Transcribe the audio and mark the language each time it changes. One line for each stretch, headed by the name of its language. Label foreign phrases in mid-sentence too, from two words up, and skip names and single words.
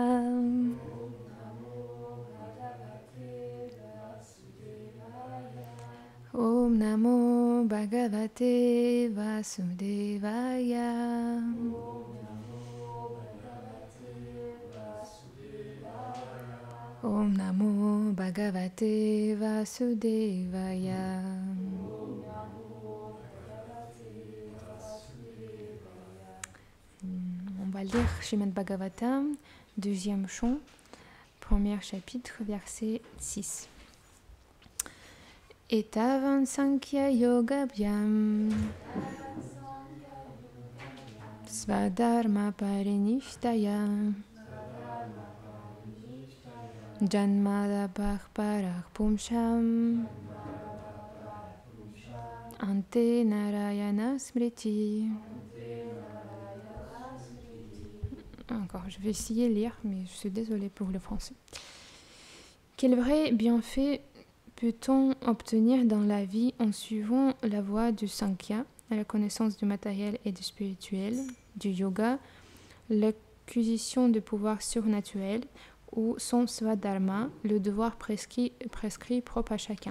Sanskrit: Om Namo Bhagavate Vasudevaya. Om Namo Bhagavate Vasudevaya.
French: On va lire Srimad Bhagavatam, deuxième chant, premier chapitre, verset 6.
Sanskrit: Etavan Sankhya Yoga Bhyam Svadharma Parinishtaya Janmadabhah Parah Pumsham Ante Narayana Smriti.
French: Encore, je vais essayer de lire, mais je suis désolée pour le français. Quel vrai bienfait peut-on obtenir dans la vie en suivant la voie du Sankhya, la connaissance du matériel et du spirituel, du yoga, l'acquisition de pouvoirs surnaturels, ou son svadharma, le devoir prescrit propre à chacun.